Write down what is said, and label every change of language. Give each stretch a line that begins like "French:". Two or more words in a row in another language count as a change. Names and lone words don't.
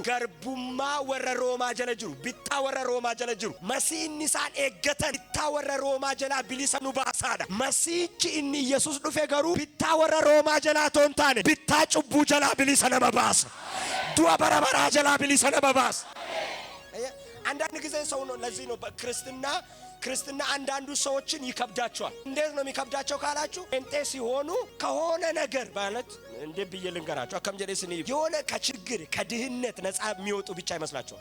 Oromo: Garbummaa warra Roomaa jala jiru, bittaa warra Roomaa jala jiru. Masii inni isaan eeggatan bittaa warra Roomaa jalaa bilisa nu baasaadha. Masiichi inni Yesuus dhufe garuu bittaa warra Roomaa jalaa toon taane bittaa cubbuu jalaa bilisa nama baasa. Du'a bara baraa jalaa bilisa nama baasa.
Amharic: አንዳንድ ጊዜ ሰው ነው ለዚህ ነው ክርስትና አንዳንዱ ሰዎችን ይከብዳቸዋል። እንዴት ነው የሚከብዳቸው ካላችሁ ጴንጤ ሲሆኑ ከሆነ ነገር ማለት እንደ ብዬ ልንገራችሁ አከም ጀደስኒ የሆነ ከችግር ከድህነት ነፃ የሚወጡ ብቻ ይመስላቸዋል።